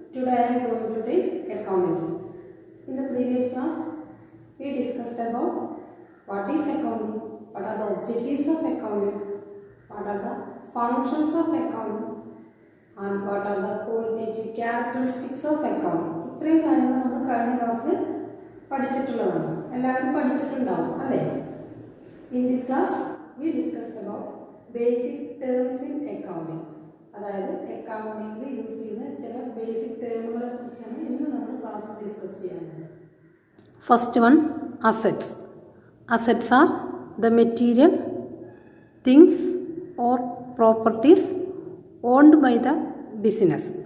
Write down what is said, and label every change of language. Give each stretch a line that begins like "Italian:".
English: Today I am going to take accounting. In the previous class, we discussed about what is accounting, what are the objectives of accounting, what are the functions of accounting, and what are the qualitative characteristics of accounting.
Malayalam: ഇത്രയും കാര്യങ്ങൾ നമ്മൾ കഴിഞ്ഞ ക്ലാസ്സിൽ പഠിച്ചിട്ടുള്ളതാണ്. എല്ലാവരും പഠിച്ചിട്ടുണ്ടാവും അല്ലേ?
English: In this class, we discussed about basic terms in accounting.
Malayalam: അതായത് അക്കൗണ്ടിങ്ങിൽ use ചെയ്യുന്ന ചില ബേസിക് ടേമുകളെ കുറിച്ചാണ് ഇന്ന് നമ്മൾ ക്ലാസ്സിൽ ഡിസ്കസ് ചെയ്യുന്നത്.
English: First one, assets. Assets are the material things or properties owned by the business.